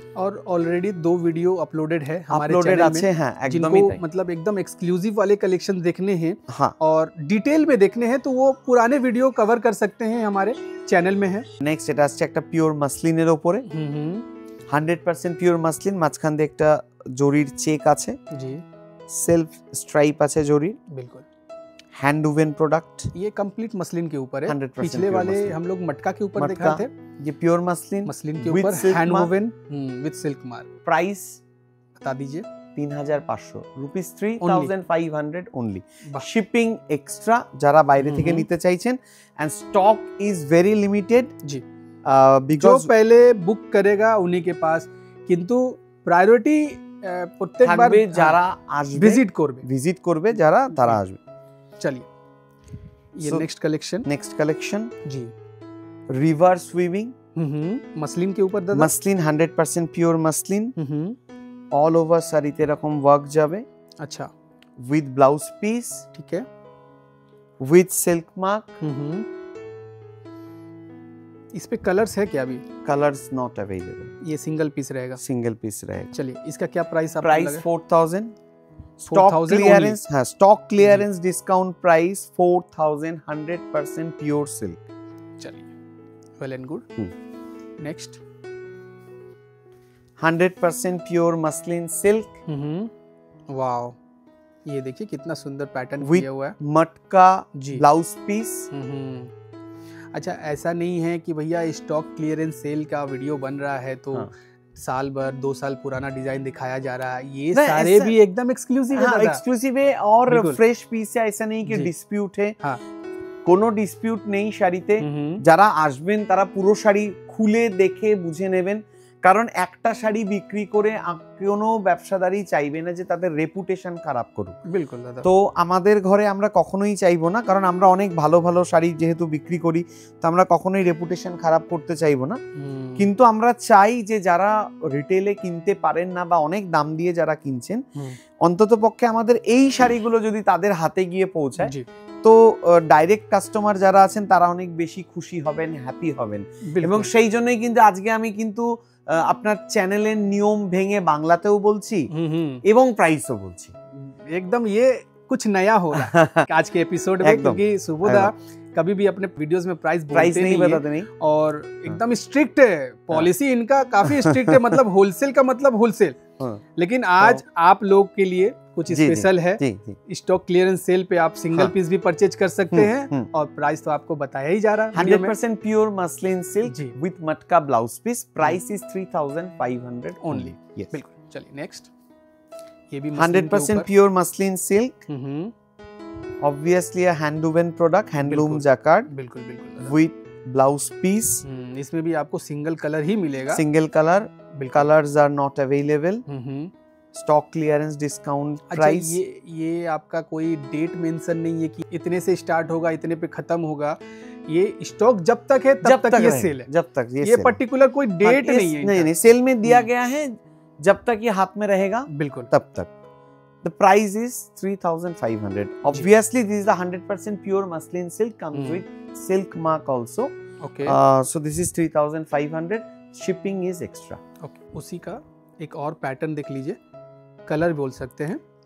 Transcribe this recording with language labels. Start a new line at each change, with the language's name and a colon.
Hindi: और already 2 video uploaded है हमारे
Bangla: আপলোডেড
Hindi: चैनल
Bangla: আছে,
Hindi: में,
Bangla: হ্যাঁ একদমই
Hindi: जिनको
Bangla: তাই।
Hindi: मतलब एकदम एक्सक्लूसिव वाले कलेक्शन देखने हैं हाँ और डिटेल में देखने हैं तो वो पुराने वीडियो कवर कर सकते हैं, हमारे चैनल में है।
Bangla: নেক্সট এটা আসছে একটা পিওর মাসলিনের উপরে 100% পিওর মাসলিন, মাঝখান দিয়ে একটা জরির চেক আছে,
Hindi: जी
Bangla: সেলফ স্ট্রাইপ আছে জরির,
Hindi: बिल्कुल
English: hand woven product,
Hindi: ये कंप्लीट मसलिन के ऊपर है। 100% पिछले वाले हम लोग मटका के ऊपर दिखा थे, ये प्योर मसलिन, मसलिन के ऊपर hand woven with silk mark. Price बता दीजिए।
Bangla: 3500 রুপিস
English: 3500 only,
Bangla: শিপিং এক্সট্রা যারা বাইরে থেকে নিতে চাইছেন,
English: and stock is very limited
Hindi: ji,
English: because
Hindi: जो पहले बुक करेगा उन्हीं के पास,
Bangla: কিন্তু প্রায়োরিটি প্রত্যেকবার যারা আসবে ভিজিট করবে যারা তারা আসবে।
Hindi: चलिए ये नेक्स्ट कलेक्शन जी,
English: reverse weaving
Hindi: मसलिन के ऊपर दादा,
Bangla: muslin 100% pure muslin, all over साड़ीते এরকম ওয়ার্ক যাবে।
Hindi: अच्छा,
English: with blouse piece,
Hindi: ठीक है,
English: With silk mark.
Hindi: इस पे कलर्स है क्या? अभी
English: colours not available,
Hindi: ये सिंगल पीस रहेगा। चलिए इसका क्या प्राइस? प्राइस 4000, स्टॉक क्लियरेंस, हाँ stock clearance discount price 4000, 100% pure silk. चलिए, well and good. Next
English: 100% pure muslin silk,
Hindi: wow, ये देखिए कितना सुंदर पैटर्न किया हुआ है, मटका ब्लाउज पीस। अच्छा, ऐसा नहीं है कि भैया स्टॉक क्लियरेंस सेल का वीडियो बन रहा है तो साल भर 2 साल पुराना डिजाइन दिखाया जा रहा है, ये सारे भी एकदम एक्सक्लूसिव है। एक्सक्लूसिव है और फ्रेश पीस है, ऐसा नहीं कि डिस्प्यूट है।
Bangla: কোনো ডিসপিউট নেই শাড়িতে। যারা আসবেন তারা পুরো শাড়ি খুলে দেখে বুঝে নেবেন, কারণ একটা শাড়ি বিক্রি করে কোনো ব্যবসাদারই চাইবে না যে তাদের রেপুটেশন খারাপ করুক। বিলকুল দাদা। তো আমাদের ঘরে আমরা কখনোই চাইবো না, কারণ আমরা অনেক ভালো ভালো শাড়ি যেহেতু বিক্রি করি, তো আমরা কখনোই রেপুটেশন খারাপ করতে চাইবো না। কিন্তু আমরা চাই যে যারা রিটেলে কিনতে পারেন না বা অনেক দাম দিয়ে যারা কিনছেন, অন্তত পক্ষে আমাদের এই শাড়িগুলো যদি তাদের হাতে গিয়ে পৌঁছায়, তো ডাইরেক্ট কাস্টমার যারা আছেন তারা অনেক বেশি খুশি হবেন, হ্যাপি হবেন। এবং সেই জন্যই কিন্তু আজকে আমি কিন্তু আপনার চ্যানেলের নিয়ম ভেঙে বাংলাতেও বলছি এবং প্রাইসও বলছি।
Hindi: एकदम ये कुछ नया हो रहा है आज के एपिसोड में, क्योंकि सुबोधा कभी भी अपने वीडियोस में प्राइस नहीं बताते नहीं, और एकदम स्ट्रिक्ट है पॉलिसी इनका, काफी स्ट्रिक्ट है। मतलब होलसेल का मतलब होलसेल, लेकिन आज आप लोग के लिए कुछ स्पेशल है। स्टॉक क्लियरेंस सेल पे आप सिंगल पीस भी परचेज कर सकते हैं, और प्राइस तो आपको बताया ही जा रहा है। 100% प्योर मसलिन सिल्क विद मटका blouse piece,
English: Price is 3500 only.
Hindi: बिल्कुल। चलिए नेक्स्ट, ये भी 100% pure muslin silk, obviously hand woven product, handloom Jaccard, बिल्कुल बिल्कुल, विद ब्लाउज पीस। इसमें भी आपको सिंगल कलर ही मिलेगा, single colour,
English: Colours are not available.
Hindi: Stock clearance discount price. ये आपका कोई डेट मेंशन नहीं है कि इतने से स्टार्ट होगा इतने पे खत्म होगा, ये स्टॉक जब तक है तब तक ये सेल है, जब तक ये पर्टिकुलर कोई डेट नहीं है। नहीं, सेल में दिया गया है, जब तक ये हाथ में रहेगा बिल्कुल तब तक।
English: The price is 3500. Obviously, this is the 100% pure muslin silk, comes with silk mark also. Okay. So this is 3500. Shipping is extra. Okay.
Hindi: उसी का एक और पैटर्न देख लीजिए, कलर बोल सकते हैं।